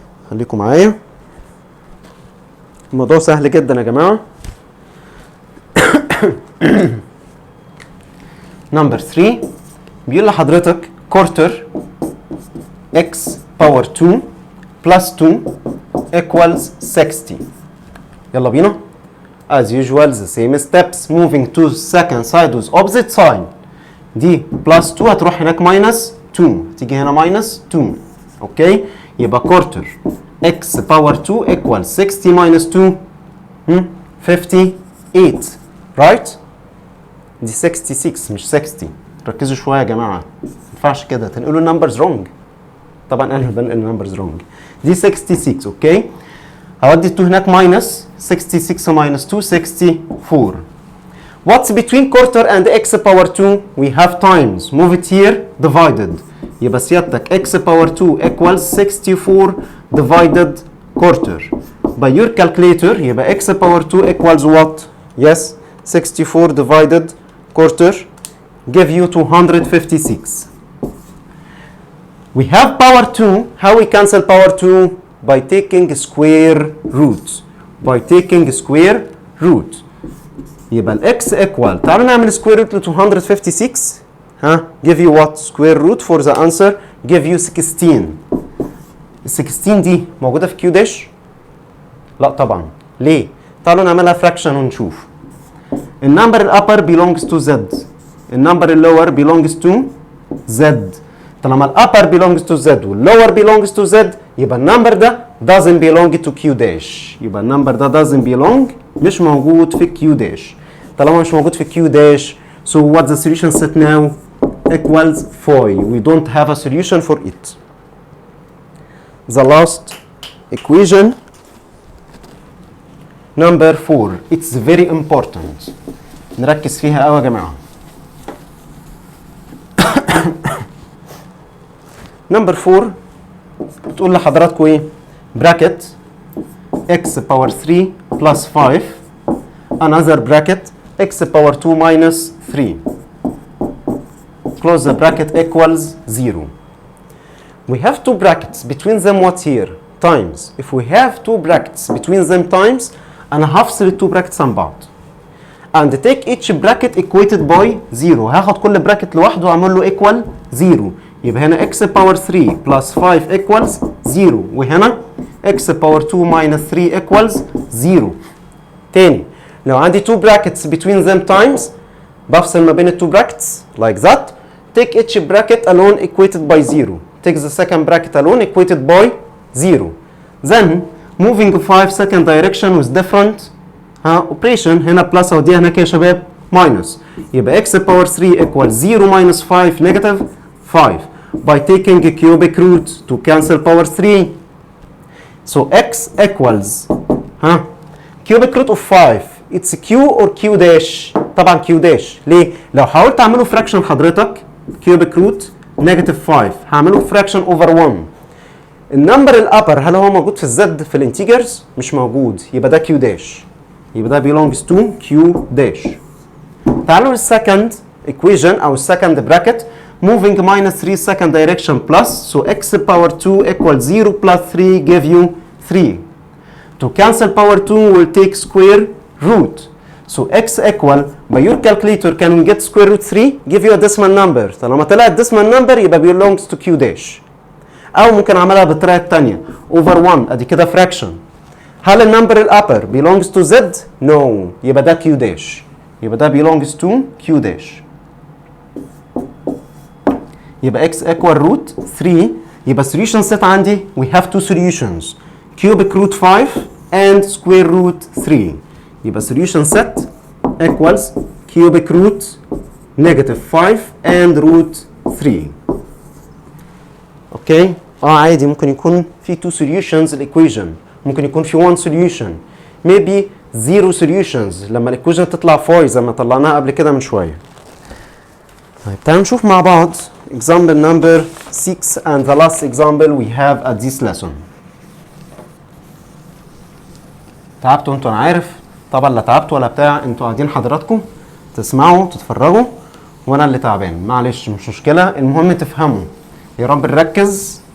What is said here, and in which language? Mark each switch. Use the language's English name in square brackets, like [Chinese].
[Arabic] خليكم معايا، الموضوع سهل جدا يا جماعه. نمبر 3 بيقول لحضرتك كورتر x باور 2 بلس 2 equals 60. يلا بينا. [English] As usual the same steps, moving to second side with opposite sign. [Arabic] دي بلس 2 هتروح هناك ماينس 2، تيجي هنا ماينس 2. اوكي، يبقى كورتر x باور 2 equals 60 minus 2 58. right؟ دي 66 مش 60. ركزوا شويه يا جماعه، ما ينفعش كده تنقلوا النمبرز رونج. طبعا انا بنقل النمبرز رونج. دي 66. اوكي، هودي 2 هناك ماينس 66 minus 2 64. [English] What's between quarter and x power 2? We have times. Move it here, divided. [Arabic] يبقى سيادتك [English] x power 2 equals 64 divided quarter. By your calculator [Arabic] يبقى [English] x power 2 equals what? Yes, 64 divided quarter give you 256. We have power 2. How we cancel power 2? By taking square root. By taking square root. [Arabic] يبقى الاكس ايكوال، تعالوا نعمل سكوير روت ل 256. [English] ها give you what? square root for the answer give you 16. [Arabic] ال 16 دي موجوده في كيو داش؟ لا طبعا. ليه؟ تعالوا نعملها فراكشن ونشوف. [English] النمبر الابر belongs to z، النمبر اللور belongs to z. طالما الابر belongs to z واللور belongs to z يبقى النمبر ده doesn't belong to q dash. [Arabic] يبقى النمبر ده doesn't belong، مش موجود في q dash. [English] طالما مش موجود في q dash so what the solution set now equals 4. we don't have a solution for it. The last equation number 4. it's very important. [Arabic] نركز فيها قوي يا جماعه. نمبر 4 بتقول لحضراتكم ايه؟ [English] bracket x power 3 plus 5 another bracket x power 2 minus 3 close the bracket equals 0. We have two brackets between them. what's here? times. if we have two brackets between them times [Arabic] انا هفصل التو brackets عن بعض [English] and take each bracket equated by 0. [Arabic] هاخد كل bracket لوحده واعمل له equal 0. يبقى هنا [English] x power 3 plus 5 equals 0 وهنا x power 2 minus 3 equals 0. [Arabic] تاني لو عندي [English] two brackets between them times بفصل ما بين التو brackets like that. take each bracket alone equated by 0. take the second bracket alone equated by 0. then moving 5 second direction with different operation. [Arabic] هنا plus اوديها هناك يا شباب minus. يبقى [English] x power 3 equals 0 minus 5 negative 5 by taking a cubic root to cancel power 3. So x equals cubic root of 5. it's q or q dash؟ [Arabic] طبعا q dash. ليه؟ لو حاولت اعمله [English] fraction حضرتك cubic root negative 5 هعمله fraction over 1. [Arabic] النمبر الابر هل هو موجود في الزد في الانتيجرز؟ مش موجود، يبقى ده q dash. [English] يبقى ده belongs to q dash. [Arabic] تعالوا للسكند equation او السكند bracket. [English] moving minus 3 second direction plus so x power 2 equals 0 plus 3 give you 3. to cancel power 2 will take square root. so x equal by your calculator can we get square root 3 give you a decimal number. طالما طلعت decimal number يبقى belongs to q dash. [Arabic] او ممكن اعملها بالطريقه الثانيه over 1 ادي كده fraction. [English] هل النمبر الابر belongs to z؟ no. يبقى ده q dash. يبقى ده belongs to q dash. [Arabic] يبقى x equal root 3. يبقى [English] solution set عندي we have two solutions cubic root 5 and square root 3. يبقى solution set equals cubic root negative 5 and root 3. [Arabic] اوكي عادي ممكن يكون في [English] two solutions [Arabic] الايكويشن، ممكن يكون في [English] one solution maybe zero solutions [Arabic] لما الايكويشن تطلع 5 زي ما طلعناها قبل كده من شويه. [English] طيب تعالوا نشوف مع بعض example number 6 and the last example we have at this lesson. [Arabic] تعبتوا انتوا؟ انا عارف طبعا لا تعبتوا ولا بتاع، انتوا قاعدين حضراتكم تسمعوا تتفرجوا وانا اللي تعبان، معلش مش مشكله، المهم تفهموا. يا رب نركز